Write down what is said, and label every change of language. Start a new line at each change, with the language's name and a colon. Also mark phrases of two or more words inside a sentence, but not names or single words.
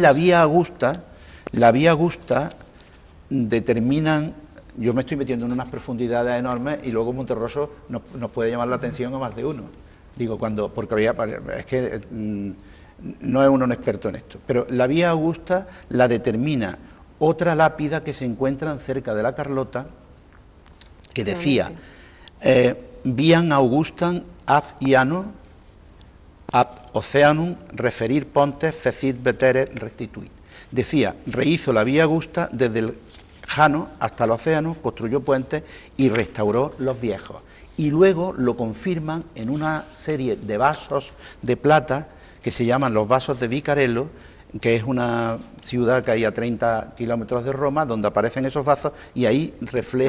Spanish: Y la Vía Augusta determinan, yo me estoy metiendo en unas profundidades enormes y luego Monterroso nos puede llamar la atención a más de uno. Digo, porque es que no es uno un experto en esto, pero la Vía Augusta la determina otra lápida que se encuentran cerca de la Carlota, que decía,
Latin: Viam Augustam ad iano ad oceanum referir pontes fecit vetere restituit.
Spanish: Decía, rehizo la Vía Augusta desde el Jano hasta el océano, construyó puentes y restauró los viejos. Y luego lo confirman en una serie de vasos de plata que se llaman los vasos de Vicarello, que es una ciudad que hay a 30 kilómetros de Roma, donde aparecen esos vasos y ahí refleja...